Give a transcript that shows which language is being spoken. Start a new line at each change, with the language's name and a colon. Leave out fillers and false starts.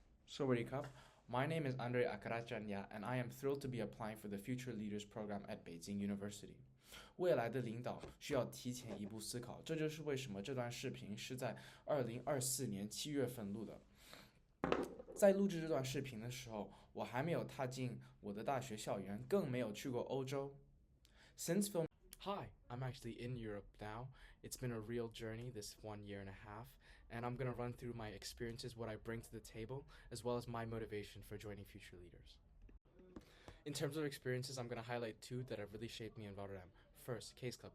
English: Sawadee My name is Andre Akarachanya, and I am thrilled to be applying for the Future Leaders Program at Beijing University.
Chinese: 未来的领导需要提前一步思考，这就是为什么这段视频是在2024年7月份录的。在录制这段视频的时候，我还没有踏进我的大学校园，更没有去过欧洲。
English: Since film Hi, I'm actually in Europe now. It's been a real journey this 1 year and a half, and I'm going to run through my experiences, what I bring to the table, as well as my motivation for joining Future Leaders. In terms of experiences, I'm going to highlight two that have really shaped me in Rotterdam. First, Case Club.